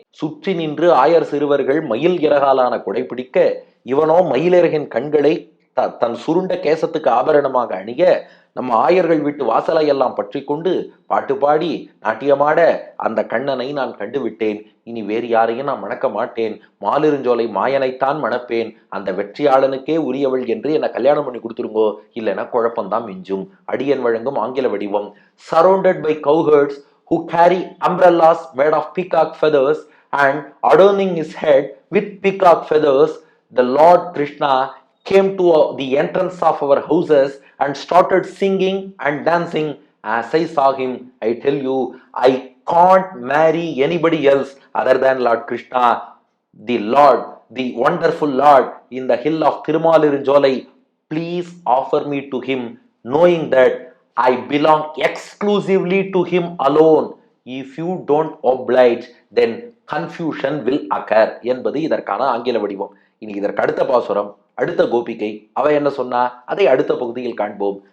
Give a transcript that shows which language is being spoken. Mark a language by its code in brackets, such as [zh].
[ta] சுற்றி நின்று ஆயர் சிறுவர்கள் மயில் இறகாலான குடைப்பிடிக்க, இவனோ மயிலிறகின் கண்களை தன் சுருண்ட கேசத்துக்கு ஆபரணமாக அணிய, நம்ம ஆயர்கள் வீட்டு வாசலை எல்லாம் பற்றி கொண்டு பாட்டு பாடி நாட்டியமாட அந்த கண்ணனை நான் கண்டுவிட்டேன், இனி வேறு யாரையும் நான் மணக்க மாட்டேன், மாலிருஞ்சோலை மாயனைத்தான் மணப்பேன், அந்த வெற்றியாளனுக்கே உரியவள் என்று என்னை கல்யாணம் பண்ணி கொடுத்துருங்கோ, இல்லைன்னா குழப்பம்தான் மிஞ்சும். அடியன் வழங்கும் ஆங்கில வடிவம். [en] Surrounded by cowherds who carry umbrellas made of peacock feathers and adorning his head with peacock feathers, the Lord Krishna came to the entrance of our houses and started singing and dancing. As I saw him, I tell you, I can't marry anybody else other than Lord Krishna, the Lord, the wonderful Lord in the hill of Tirumalirunjolai. Please offer me to him, knowing that I belong exclusively to him alone. If you don't oblige, then confusion will occur [ta] என்பது இதற்கான ஆங்கில வடிவம். இனி இதற்கு அடுத்த பாசுரம், அடுத்த கோபிகை, அவ என்ன சொன்னா அதை அடுத்த பகுதியில் காண்போம்.